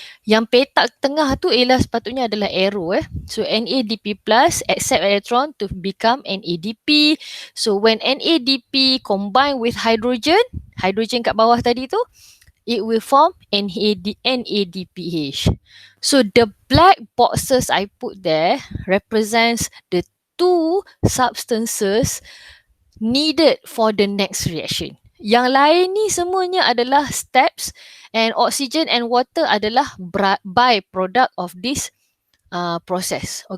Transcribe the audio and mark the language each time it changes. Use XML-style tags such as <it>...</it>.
<ms>Yang petak tengah tu ialah sepatutnya adalah arrow.</ms> <en>So NADP plus accept electron to become NADP. So when NADP combine with hydrogen</en> <ms>kat bawah tadi tu,</ms> <en>it will form NADPH. So the black boxes I put there represents the two substances needed for the next reaction.</en> <ms>Yang lain ni semuanya adalah</ms> <en>steps, and oxygen and water adalah byproduct of this process.</en>